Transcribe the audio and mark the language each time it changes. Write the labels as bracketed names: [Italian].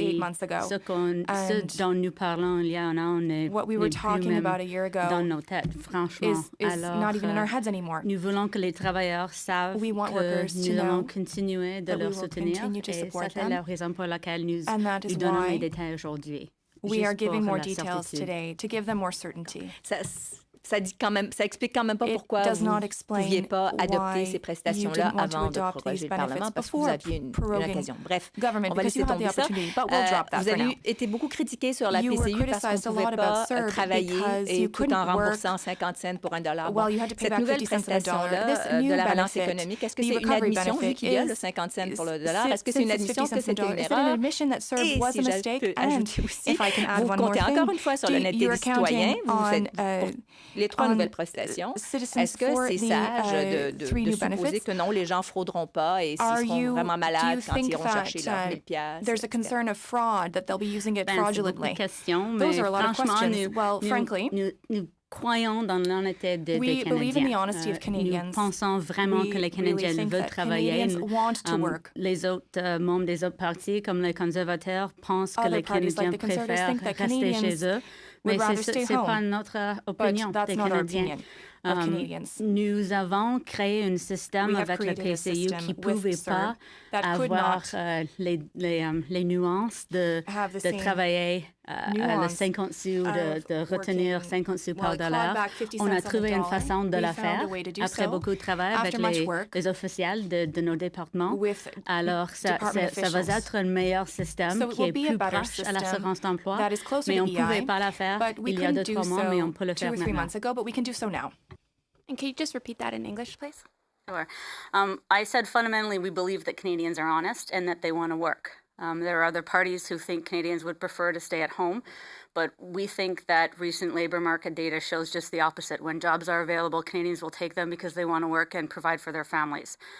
[French] Et ce dont nous parlons il y a un an n'est plus même dans nos têtes, franchement. Alors, nous voulons que les travailleurs savent que nous allons continuer de leur soutenir et c'est la raison pour laquelle nous donnons les détails aujourd'hui. [English] We are giving more details today to give them more certainty. [French] Ça explique quand même pas pourquoi vous ne pouviez pas adopter ces prestations-là avant de proroger le Parlement, parce que vous aviez une occasion. Bref, on va laisser tomber ça. Vous avez été beaucoup critiqué sur la PCU parce qu'on ne pouvait pas travailler et tout en remboursant 50 cents pour $1. Bon, cette nouvelle prestation-là de la relance économique, est-ce que c'est une admission, vu qu'il y a le 50 cents pour le dollar? Est-ce que c'est une admission que c'était une erreur? Et si je peux ajouter aussi, vous comptez encore une fois sur l'honnêteté des citoyens, vous faites les 3 nouvelles prestations. Est-ce que c'est sage de supposer que non, les gens ne frauderont pas et s'ils seront vraiment malades quand ils iront chercher leurs 1000 piastres? [English] There's a concern of fraud, that they'll be using it fraudulently. Those are a lot of questions. Well, frankly, nous [French] croyons dans l'honnêteté des Canadiens. Nous pensons vraiment que les Canadiens veulent travailler. Les autres membres des autres partis, comme les conservateurs, pensent que les Canadiens préfèrent rester chez eux. Mais ce n'est pas notre opinion des Canadiens. Nous avons créé un système avec le PCU qui ne pouvait pas avoir les nuances de travailler à 50 sous, de retenir 50 sous par dollar. On a trouvé une façon de la faire après beaucoup de travail avec les officiels de nos départements. Alors, ça va être un meilleur système qui est plus proche à l'assurance d'emploi, mais on ne pouvait pas la faire il y a 2-3 mois, mais on peut le faire maintenant. [English] And can you just repeat that in English, please? Sure. I said fundamentally we believe that Canadians are honest and that they want to work. There are other parties who think Canadians would prefer to stay at home, but we think that recent labor market data shows just the opposite. When jobs are available, Canadians will take them because they want to work and provide for their families.